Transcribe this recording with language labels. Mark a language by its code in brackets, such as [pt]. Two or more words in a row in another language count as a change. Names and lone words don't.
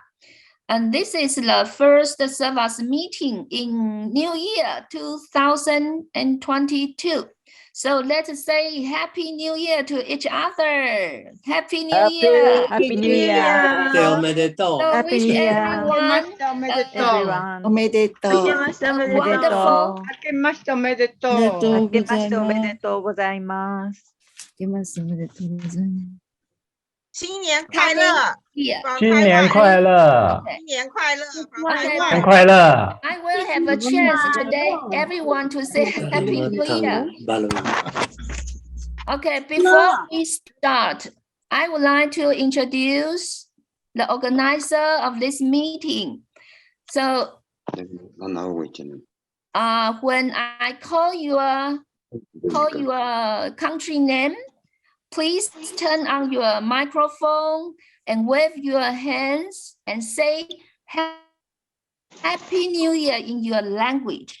[en] And this is the first Servas meeting in New Year 2022. So let's say Happy New Year to each other. Happy New Year. Happy New Year. So wish everyone wonderful. [ja] 明けましておめでとう。明けましておめでとうございます。明けましておめでとうございます。 [zh] 新年快乐！ Here. 新年快乐！新年快乐！ Okay. 新年快乐！ [en] I will have a chance today, everyone to say Happy New Year. Okay, before we start, I would like to introduce the organizer of this meeting. So, when I call your country name, please turn on your microphone and wave your hands and say Happy New Year in your language.